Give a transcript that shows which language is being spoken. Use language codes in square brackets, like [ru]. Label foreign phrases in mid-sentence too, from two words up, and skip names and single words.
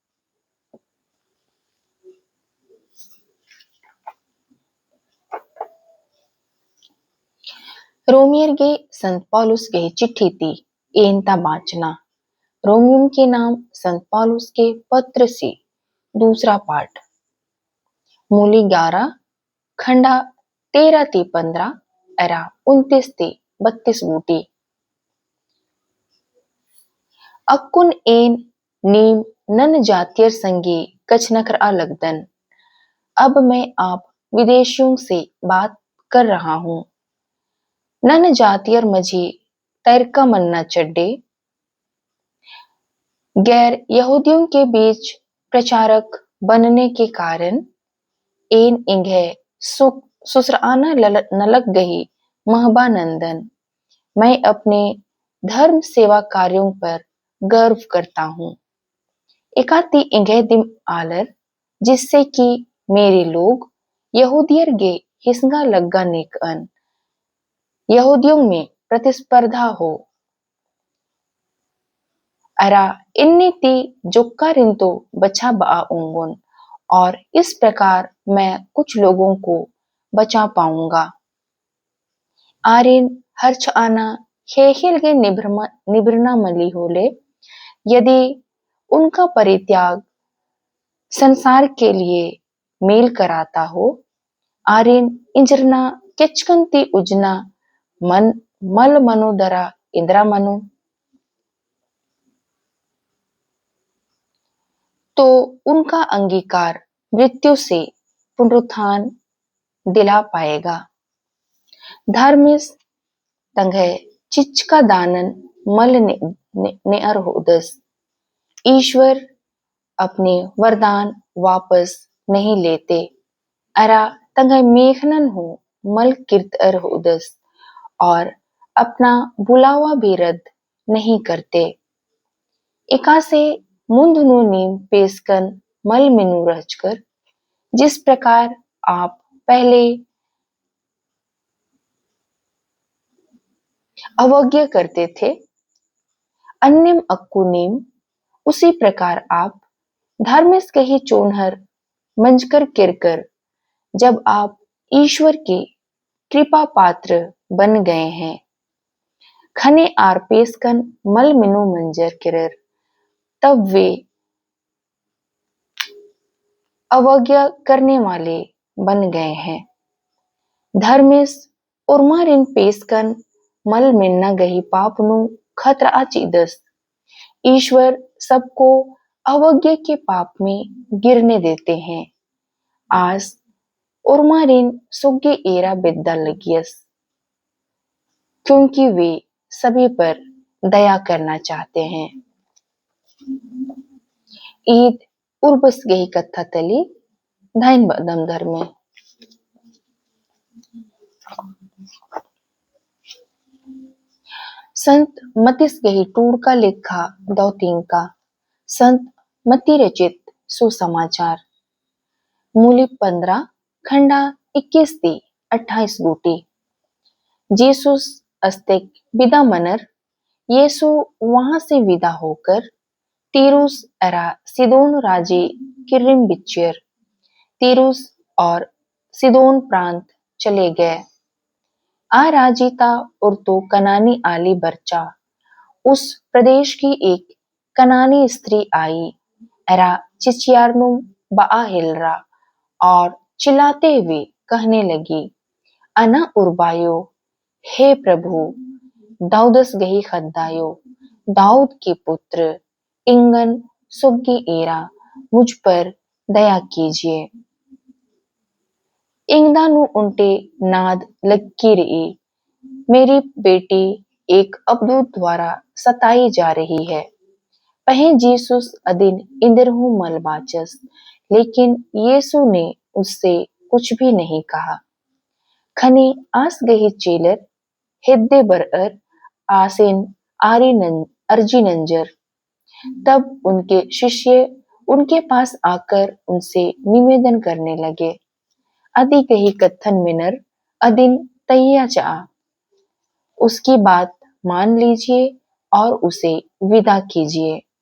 [kru] रोमियर गे संत पौलुस गही चिट्ठी थी एनता बाचना [hi] रोमियम के नाम संत पौलुस के पत्र से दूसरा पाठ [kru] मूली 11 खंडा 13 ती 15 अरा 29 ती 32 बूटी अक्कुन एन नीम नन जातियर संगे कचनकर अलगदन [hi] अब मैं आप विदेशियों से बात कर रहा हूं [kru] नन जातियर मझी तैरका मन्ना चड्डे [hi] गैर यहूदियों के बीच प्रचारक बनने के कारण [kru] एन इंघे सुसराना नलक गही महबानंदन [hi] मैं अपने धर्म सेवा कार्यों पर गर्व करता हूँ [kru] एकाती इंघे दिम आलर [hi] जिससे कि मेरे लोग [kru] यहूदियर गे हिस्गा लग्गा नेकन [hi] यहूदियों में प्रतिस्पर्धा हो [kru] अरा इन्नी ती जुक्का रिंतो बचा बा उंगुन [hi] और इस प्रकार मैं कुछ लोगों को बचा पाऊंगा [kru] आरिन हर्च आना हेहिल के निभरना मली होले [hi] यदि उनका परित्याग संसार के लिए मेल कराता हो [kru] आरिन इंजरना किचकंती उजना मन मल मनु दरा इंद्रा मनु [hi] तो उनका अंगीकार मृत्यु से पुनरुत्थान दिला पाएगा [kru] धर्मिस तंगे चिचका दानन मल ने अर होदस [hi] ईश्वर अपने वरदान वापस नहीं लेते [kru] अरा तंगे मेघनन हो मल किर्त अर होदस [hi] और अपना बुलावा भी रद्द नहीं करते [kru] एकासे मुंधनु नीम पेशकन मल मिनु रचकर, [hi] जिस प्रकार आप पहले अवज्ञा करते थे, [kru] अन्यम अक्कू नीम, [hi] उसी प्रकार आप [kru] धर्मिस कही चोनहर मंजकर किरकर, [hi] जब आप ईश्वर के कृपा पात्र बन गए हैं, [kru] खने आर पेशकन मल मिनु मंजर किरर, [hi] तब वे अवज्ञा करने वाले बन गए हैं। [kru] धर्मिस उर्मारिन पेशकन मल मिन्ना गही पापनु खतरा आचीदस, [hi] ईश्वर सबको अवज्ञा के पाप में गिरने देते हैं। [kru] आज उर्मारिन सुग्गे एरा बिद्दा लगियस, [hi] क्योंकि वे सभी पर दया करना चाहते हैं। [kru] ईद उर्बस गही कथा तली धाइन बदम धर्म संत मतिस गही टूड़ का लेखा दौतीन का संत मती रचित सुसमाचार मूली 15 खंडा 21 ती 28 गोटी जीसुस अस्तिक विदा मनर [hi] येसु वहां से विदा होकर [kru] तीरुस एरा सिदोन राजे किरिम बिच्चर [hi] तीरुस और सिदोन प्रांत चले गए। [kru] आ राजीता और तो कनानी आली बर्चा, [hi] उस प्रदेश की एक कनानी स्त्री आई, [kru] एरा चिचियारनुम बआ हिलरा, [hi] और चिल्लाते हुए कहने लगी, [kru] अना उर्बायो, [hi] हे प्रभु, [kru] दाऊदस गही खद्दायो, [hi] दाऊद के पुत्र, [kru] इंगन सुग्गी एरा, [hi] मुझ पर दया कीजिए। [kru] इंगदानु उन्टे नाद लक्की रही, [hi] मेरी बेटी एक अबदूत द्वारा सताई जा रही है। [kru] पहे जीसुस अदिन इंदरहू मलबाचस, [hi] लेकिन यीशु ने उससे कुछ भी नहीं कहा। [kru] खनी आस गही चेलर हिद्दे बरअर आसेन अर्जी नंजर, [hi] तब उनके शिष्य उनके पास आकर उनसे निवेदन करने लगे, [kru] अदि कही कथन मिनर अदिन तैया चा, [hi] उसकी बात मान लीजिए और उसे विदा कीजिए।